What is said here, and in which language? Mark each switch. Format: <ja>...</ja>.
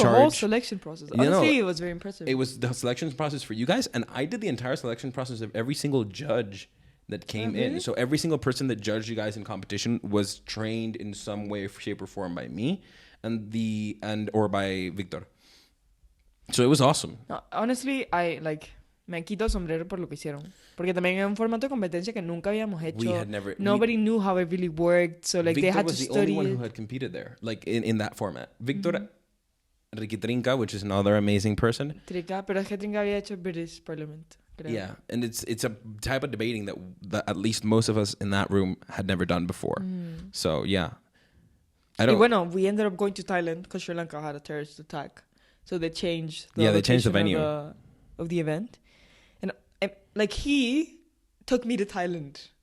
<en>It was a whole selection process. Honestly, it was very impressive. It was the selection process for you guys, and I did the entire selection process of every single judge that came in. So every single person that judged you guys in competition was trained in some way, shape, or form by me, or by Victor. So it was awesome.</en> <es>No, honestly, me quito el sombrero por lo que hicieron. Porque también era un formato de competencia que nunca habíamos hecho.</es> <en>Nobody knew how it really worked. So Victor they had to was the study only one who had competed there, in that format. Victor Ricky Trinca, which is another amazing person.</en> <es>Trinca, pero es que Trinca había hecho British Parliament. Creo.</es> <en>Yeah, and it's a type of debating that at least most of us in that room had never done before. So yeah. We ended up going to Thailand because Sri Lanka had a terrorist attack. So they changed the venue of the event. And he took me to Thailand.</en>